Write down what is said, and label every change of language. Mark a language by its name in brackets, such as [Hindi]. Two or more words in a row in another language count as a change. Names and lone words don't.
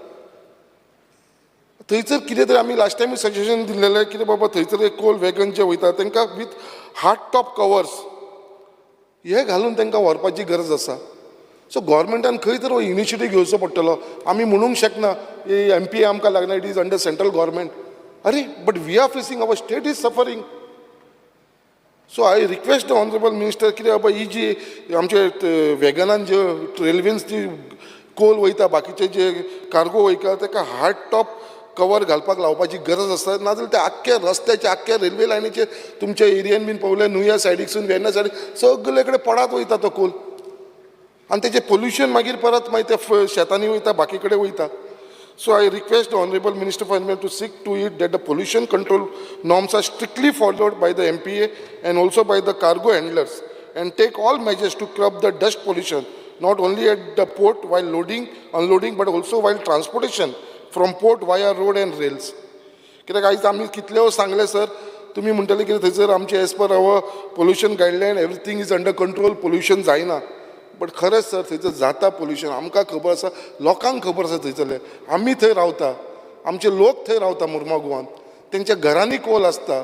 [Konkani] थंयसर कितें तरी आमी [English] last time suggestion [Konkani] दिल्लेलें, कितें बाबा थंयसर [English] coal wagon [Konkani] जे वयता तांकां [English] with hard top covers [Konkani] हे घालून तांकां व्हरपाची गरज आसा. सो गव्हर्मेंटान खंय तर इनिशिएटीव घेवचो पडटलो. आमी म्हणूंक शकना एमपीए आमकां लागना, [English] it is under central government. अरे But we are facing, our state is suffering. so I request the Honourable Minister, [Konkani] कितें बाबा ही जी आमचे वॅगनान जे रेल्वेन्स जी कोल वयता, बाकीचे जे कार्गो वयता, ताका [English] hard top cover [Konkani] घालपाक लावपाची गरज आसता. नाजाल्यार ते आख्ख्या रस्त्याचे, आख्ख्या रेल्वे लायनीचे तुमच्या एरियेन बीन पळयलें, न्यूया सायडीकसून वेर्ना सायडीक सगळे कडेन पडात वयता तो कोल. आनी तेजें पोल्युशन मागीर परत मागीर ते शेतांनी वयता, बाकी कडेन वयता. [English] So I request the Honorable Minister for Environment to see to it that the pollution control norms are strictly followed by the MPA and also by the cargo handlers, and take all measures to curb the dust pollution, not only at the port while loading, unloading, but also while transportation from port via road and rails. [Konkani] कित्याक आयज आमी कितले सांगले सर, तुमी म्हणटले की थंयसर आमचे [English] as per our pollution guideline everything is under control, [Konkani] पोल्युशन जायना. बट खरेंच सर थंयसर जाता पोल्युशन. आमकां खबर आसा, लोकांक खबर आसा थंयसरले. आमी थंय रावता, आमचे लोक थंय रावता मुर्मुगांवान, तेंच्या घरांनी कोल आसता.